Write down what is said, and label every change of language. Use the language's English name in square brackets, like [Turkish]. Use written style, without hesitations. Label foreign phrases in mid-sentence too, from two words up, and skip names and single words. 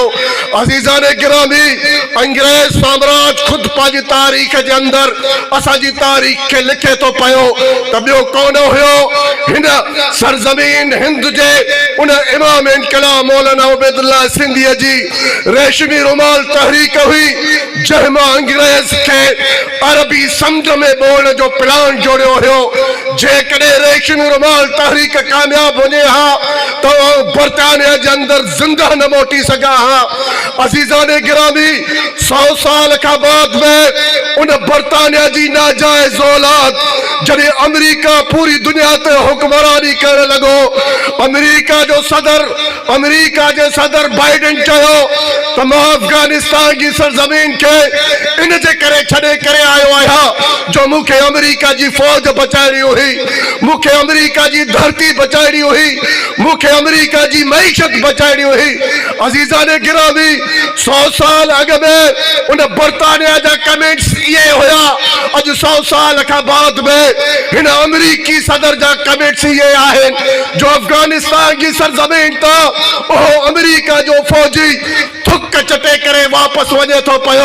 [Sindhi] अज़ीज़ाने गिरामी, अंग्रेज साम्राज ख़ुदि पंहिंजी तारीख़ जे अंदरि असांजी तारीख़ खे लिखे थो पियो त ॿियो कोन हुयो हिन सरज़मीन हिंद जे उन इमाम इनकलाब मौलाना उबैदुल्लाह सिंधीअ जी रेशमी रुमाल तहरीक हुई, जंहिंमां अंग्रेज खे अरबी समुंड में ॿोड़ण जो प्लान जोड़ियो हुयो। जेकॾहिं रेशमी रुमाल तहरीक कामयाब वञे हा त बर्तानिया जे अंदरि ज़िंदा न मोटी सघां हा। अजीजान गिरामी 100 साल का बाद में उन बरतानिया जी नाजायज औलाद जॾहिं अमेरिका पूरी दुनिया ते हुक्मरानी करण लॻो, अमेरिका जे सदर बाइडेन चयो त मां अफगानिस्तान जी सरजमीन के इन जे करे छॾे करे आयो आहियां जो मूंखे अमेरिका जी फौज बचाइणी हुई, मूंखे अमेरिका जी धरती बचाइणी हुई, मूंखे अमेरिका जी मईशत बचाइणी हुई। अजीजान गिरामी 100 साल अॻु में उन बरतानिया जा कमेंट्स इहे हुया, अॼु 100 साल खां बाद में हिन अमेरिकी सदर जा कमेंट्स इहे आहिनि जो अफगानिस्तान जी सरजमीन तां उहो अमेरिका जो फौजी थुक चटे करे वापस वञे थो पियो।